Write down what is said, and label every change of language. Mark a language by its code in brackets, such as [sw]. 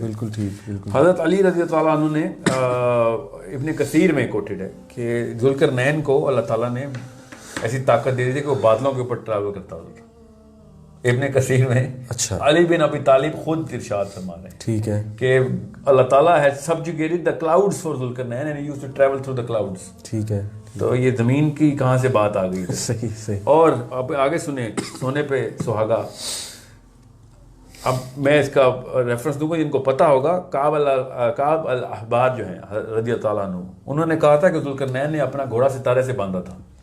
[ur] بالکل ٹھیک. حضرت علی رضی اللہ عنہ نے ابن کثیر میں کوٹڈ ہے کہ ذوالقرنین کو اللہ تعالیٰ نے ایسی طاقت دے دی تھی کہ وہ بادلوں کے اوپر ٹریول کرتا ہوتا. ابن کثیر میں اچھا علی بن ابی طالب خود ارشاد فرما رہے ہیں, ٹھیک ہے, کہ [en] اللہ تعالیٰ has subjugated the clouds for ذوالقرنین and he used to travel through the clouds. [ur] ٹھیک ہے, تو یہ زمین کی کہاں سے بات آ گئی. صحیح. اور اب آگے سنیں, سونے پہ سہاگا. اب میں اس کا ریفرنس دوں گا جن کو پتہ ہوگا. کعب الاحبار جو ہیں رضی اللہ تعالیٰ عنہ, انہوں نے کہا تھا کہ ذوالقرنین نے اپنا گھوڑا ستارے سے باندھا تھا.